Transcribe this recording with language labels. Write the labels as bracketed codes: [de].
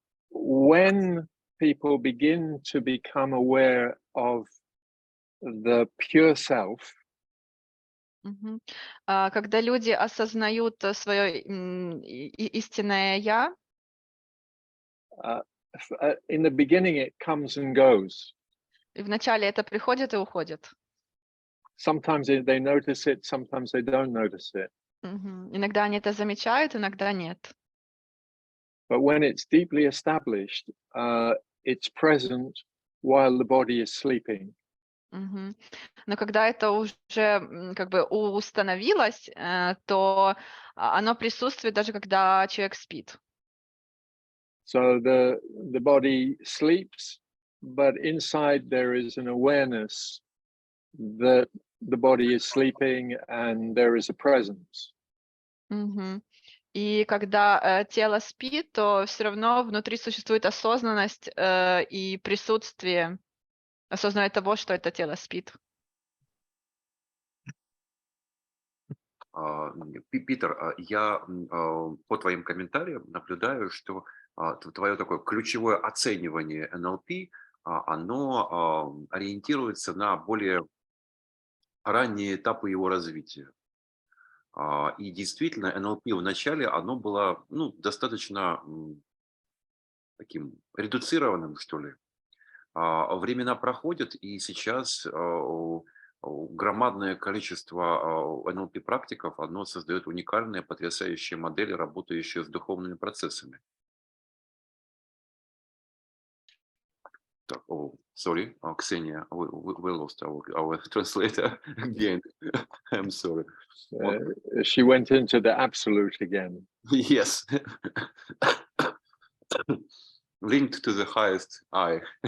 [en] When people begin to become aware of the pure self, [ru] когда люди осознают свое истинное «я», [en] in the beginning it comes and goes. [ru] и вначале это приходит и уходит. [en] Sometimes they notice it, sometimes they don't notice it. [ru] Иногда они это замечают, иногда нет. [en] But when it's deeply established, it's present while the body is sleeping. [ru] Но когда это уже как бы установилось, то оно присутствует даже когда человек спит. [en] So the body sleeps, but inside there is an awareness that the body is sleeping and there is a presence. [ru] И когда тело спит, то все равно внутри существует осознанность и присутствие, осознание того, что это тело спит. Питер, я по твоим комментариям наблюдаю, что твое такое ключевое оценивание НЛП, оно ориентируется на более ранние этапы его развития. И действительно, НЛП в начале, оно было достаточно таким редуцированным, что ли. Времена проходят, и сейчас громадное количество НЛП-практиков, оно создает уникальные, потрясающие модели, работающие с духовными процессами. [en] Sorry, Ksenia, we lost our translator again. I'm sorry. She went into the absolute again. Yes. Linked to the highest I.